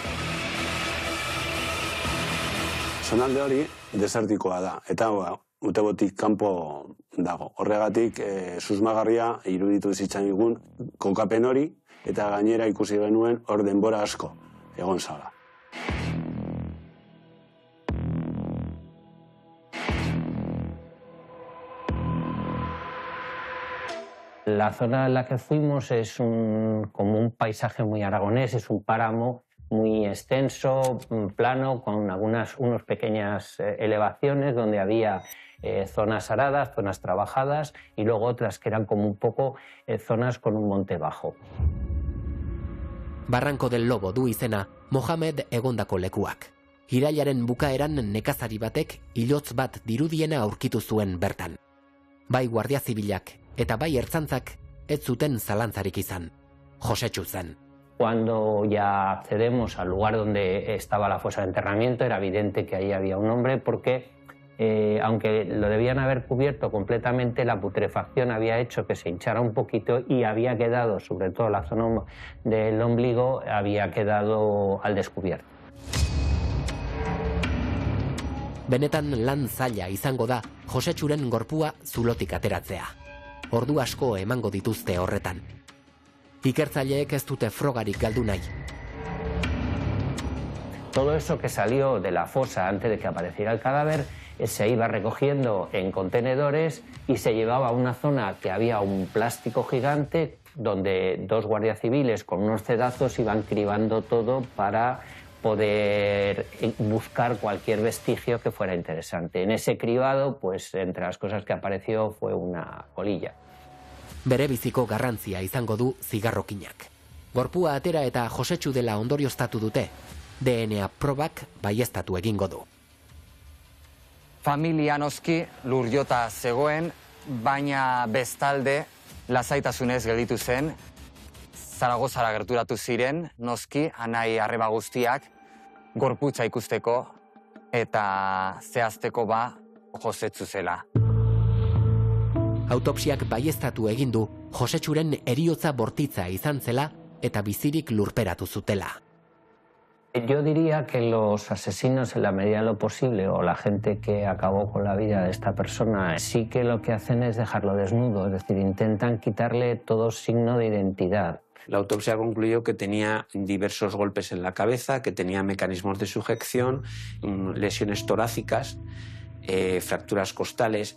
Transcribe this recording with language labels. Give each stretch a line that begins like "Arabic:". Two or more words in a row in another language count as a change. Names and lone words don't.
Basque: Zonalde hori desertikoa da, eta Utebotik kanpo dago. Horregatik, susmagarria iruditu zitzaigun kokapen hori, eta gainera ikusi genuen hor denbora asko egon zala.
Spanish: La zona en la que fuimos es como un paisaje muy aragonés, es un páramo muy extenso, plano, con unas pequeñas elevaciones donde había zonas aradas, zonas trabajadas y luego otras que eran como un poco zonas con un monte bajo.
Basque: Barranco del Lobo du izena Mohamed egondako lekuak. Irailaren bukaeran nekazari batek ilotz bat dirudiena aurkitu zuen bertan. Bai Guardia Zibilak eta bai ertzantzak ez zuten zalantzarik izan. Josetxu zen.
Spanish: Cuando ya accedemos al lugar donde estaba la fosa de enterramiento, era evidente que ahí había un hombre porque, aunque lo debían haber cubierto completamente, la putrefacción había hecho que se hinchara un poquito y había quedado, sobre todo la zona del ombligo, había quedado al descubierto.
Basque: Benetan lan zaila izango da Josetxuren gorpua zulotik ateratzea. Ordu asko emango dituzte horretan. Ikertzaileek ez dute frogarik galdu nahi.
Spanish: Todo eso que salió de la fosa antes de que apareciera el cadáver se iba recogiendo en contenedores y se llevaba a una zona que había un plástico gigante donde dos guardias civiles con unos cedazos iban cribando todo para poder buscar cualquier vestigio que fuera interesante. En ese cribado, pues entre las cosas que apareció fue una colilla.
Basque: Bere biziko garrantzia izango du zigarrokinak. Gorpua atera eta Josetxu dela ondorioztatu dute. DNA probak baieztatu egingo du. Familia noski lurjota zegoen, baina bestalde lasaitasunez gelditu zen. Zaragozara gerturatu ziren, noski, anai arreba guztiak, gorputza ikusteko eta zehazteko Josetxu zela. Autopsiak baieztatu egin du Josetxuren heriotza bortitza izan zela eta bizirik lurperatu zutela.
Spanish: Yo diría que los asesinos, en la medida de lo posible, o la gente que acabó con la vida de esta persona, sí que lo que hacen es dejarlo desnudo, es decir, intentan quitarle todo signo de identidad. La autopsia concluyó que tenía diversos golpes en la cabeza, que tenía mecanismos de sujeción, lesiones torácicas, fracturas costales.